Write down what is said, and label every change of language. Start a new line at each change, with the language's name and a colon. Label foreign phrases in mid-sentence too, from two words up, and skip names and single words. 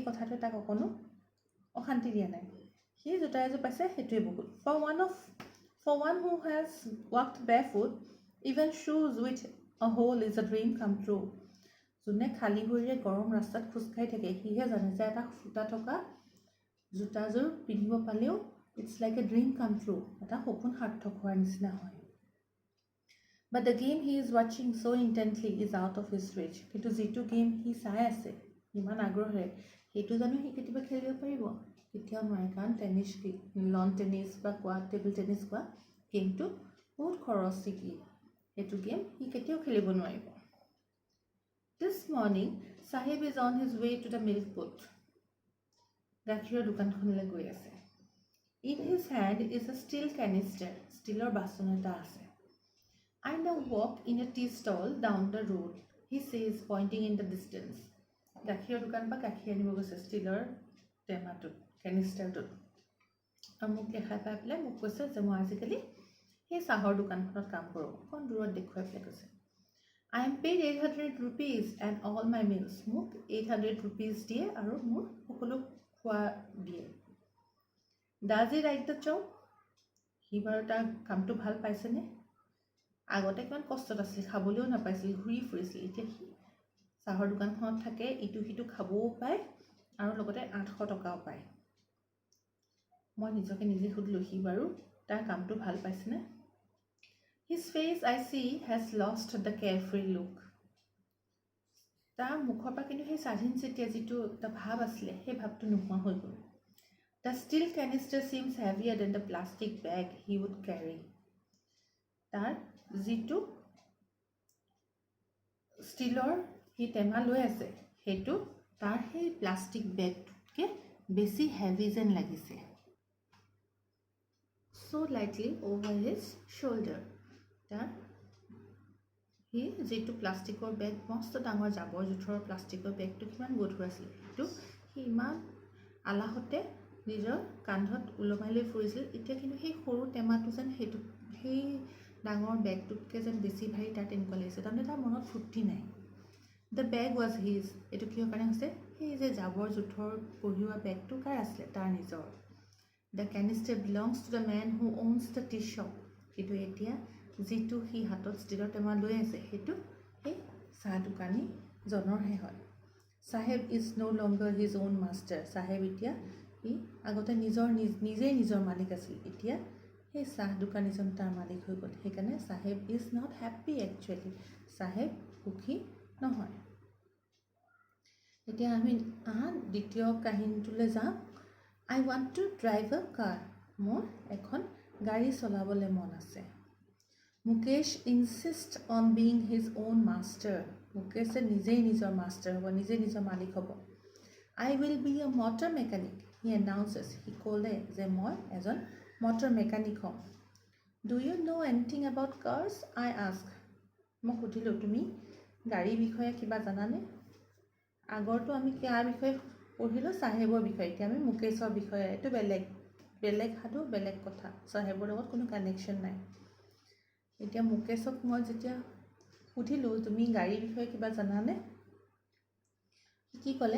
Assamese: কথাটো তাক অকণো অশান্তি দিয়া নাই সি জোতা এযোৰ পাইছে সেইটোৱে বহুত
English: for one who has walked barefoot even shoes with a hole is a dream come true
Assamese: যোনে খালী ভৰিৰে গৰম ৰাস্তাত খোজকাঢ়ি থাকে সিহে জানে যে এটা ফুটা থকা জোতাযোৰ পিন্ধিব পালেও
English: it's like a dream come true
Assamese: এটা সপোন সাৰ্থক হোৱাৰ নিচিনা হয়
English: But the game he is watching so intently is out of his reach
Assamese: কিন্তু যিটো গেম সি চাই আছে ইমান আগ্ৰহেৰে সেইটো জানো সি কেতিয়াবা খেলিব পাৰিব কেতিয়াও নোৱাৰে কাৰণ টেনিছ লন টেনিছ বা কোৱা টেবল টেনিছ কোৱা গেমটো বহুত খৰচী কি সেইটো গেম সি কেতিয়াও খেলিব নোৱাৰিব
English: This morning, Sahib is on his way to the milk booth.
Assamese: গাখীৰৰ দোকানখনলৈ গৈ আছে
English: In his hand is a steel canister.
Assamese: ষ্টিলৰ বাচন এটা আছে
English: I now walk in a tea stall down the road. He says, pointing in the distance.
Assamese: গাখীৰৰ দোকান বা গাখীৰ আনিব গৈছে ষ্টিলৰ টেমাটোত কেনিষ্টাৰটোত আৰু মোক দেখাই পাই পেলাই মোক কৈছে যে মই আজিকালি সেই চাহৰ দোকানখনত কাম কৰোঁ অকণ দূৰত দেখুৱাই পেলাই কৈছে
English: I am paid 800 rupees and all my meals.
Assamese: মোক 800 rupees দিয়ে আৰু মোৰ সকলো খোৱা দিয়ে
English: Does he like the job?
Assamese: সি বাৰু তাৰ কামটো ভাল পাইছেনে আগতে কিমান কষ্টত আছিল খাবলৈও নাপাইছিল ঘূৰি ফুৰিছিল এতিয়া সি চাহৰ দোকানখনত থাকে ইটো সিটো খাবও পায় আৰু লগতে 800 টকাও পায় মই নিজকে নিজে সুধিলোঁ সি বাৰু তাৰ কামটো ভাল পাইছেনে
English: His face, I see, has lost the carefree look.
Assamese: তাৰ মুখৰ পৰা কিন্তু সেই স্বাধীন চেতিয়া যিটো এটা ভাৱ আছিলে সেই ভাৱটো নোহোৱা হৈ গ'ল
English: The steel canister seems heavier than the plastic bag he would carry.
Assamese: তাৰ যিটো ষ্টিলৰ সি টেমা লৈ আছে সেইটো তাৰ সেই প্লাষ্টিক বেগটোতকৈ বেছি হেভি যেন লাগিছে
English: So lightly over his shoulder.
Assamese: তাৰ সি যিটো প্লাষ্টিকৰ বেগ মস্ত ডাঙৰ জাবৰ জোথৰৰ প্লাষ্টিকৰ বেগটো কিমান গধুৰ আছিল সেইটো সি ইমান আলাহতে নিজৰ কান্ধত ওলমাই লৈ ফুৰিছিল এতিয়া কিন্তু সেই সৰু টেমাটো যেন সেইটো সেই ডাঙৰ বেগটোতকৈ যেন বেছি ভাৰী তাৰ তেনেকুৱা লাগিছে তাৰমানে তাৰ মনত ফূৰ্তি নাই
English: the bag was his
Assamese: এইটো কিহৰ কাৰণে হৈছে সেই যে জাবৰ জোথৰ কঢ়িওৱা বেগটো কাৰ আছিলে তাৰ নিজৰ দ্য
English: canister belongs to the man who owns the tea shop
Assamese: কিন্তু এতিয়া যিটো সি হাতত ষ্টিলৰ টেমা লৈ আছে সেইটো সেই চাহ দোকানী জনৰহে হয় চাহেব ইজ
English: no longer his own master
Assamese: চাহেব এতিয়া সি আগতে নিজেই নিজৰ মালিক আছিল এতিয়া সেই চাহ দোকানীজন তাৰ মালিক হৈ গ'ল সেইকাৰণে
English: Sahib is not happy actually
Assamese: চাহেব সুখী নহয় এতিয়া আমি দ্বিতীয় কাহিনীটোলৈ যাওঁ
English: I want to drive a car
Assamese: মোৰ এখন গাড়ী চলাবলৈ মন আছে
English: Mukesh insists on being his own master.
Assamese: Mukesh নিজেই নিজৰ মাষ্টাৰ হ'ব নিজেই নিজৰ মালিক হ'ব
English: I will be a motor mechanic. He announces. He
Assamese: ক'লে যে মই এজন
English: motor mechanic
Assamese: হ'ম
English: Do you know anything about cars? I ask.
Assamese: মই সুধিলোঁ তুমি গাড়ীৰ বিষয়ে কিবা জানানে আগৰটো আমি কাৰ বিষয়ে পঢ়িলোঁ চাহেবৰ বিষয়ে এতিয়া আমি মুকেশৰ বিষয়ে এইটো বেলেগ সাধু বেলেগ কথা চাহেবৰ লগত কোনো কানেকশ্যন নাই এতিয়া মুকেশক মই যেতিয়া সুধিলোঁ তুমি গাড়ীৰ বিষয়ে কিবা জানানে কি ক'লে